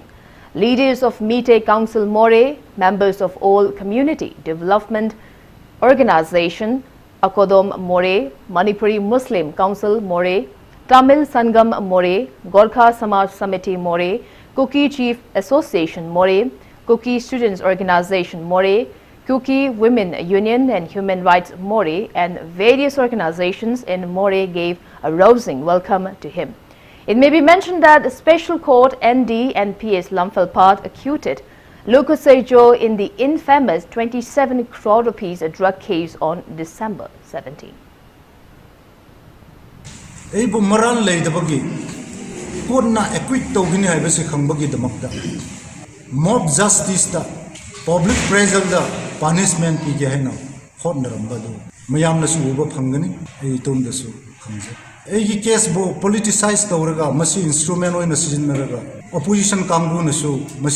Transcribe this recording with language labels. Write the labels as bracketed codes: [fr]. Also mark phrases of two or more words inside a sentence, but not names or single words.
[en] Leaders of Mite Council More, members of all community development organization Akodom More, Manipuri Muslim Council More, Tamil Sangam More, Gorkha Samaj Samiti More, Kuki Chief Association More, Kuki Students Organization More, Kuki Women Union and Human Rights More and various organizations in More gave a rousing welcome to him. It may be mentioned that the Special Court ND and PS Lamphal acquitted Lokosai Joe in the infamous 27 crore rupees drug case on December 17. [mni] Eibu maran lay dabagi court na acquit togini haibase khambagi damakda [en] mob justice [mni] da [en] public pressure [mni] da punishment pi ge haina hotnaram badu ꯃꯌꯥꯝꯅꯁꯨ ꯎꯕ ꯐꯪꯒꯅꯤ ꯑꯩ ꯏꯇꯣꯝꯗꯁꯨ ꯈꯪꯖꯩ ꯑꯩꯒꯤ ꯀꯦꯁꯕꯨ ꯄꯣꯂꯤꯇꯤꯁꯥꯏꯖ ꯇꯧꯔꯒ ꯃꯁꯤ ꯏꯟꯁꯇ꯭ꯔꯨꯃꯦꯟ ꯑꯣꯏꯅ ꯁꯤꯖꯤꯟꯅꯔꯒ ꯑꯣꯄꯣꯖꯤꯁꯟ ꯀꯥꯡꯕꯨꯅꯁꯨ ꯃꯁꯤ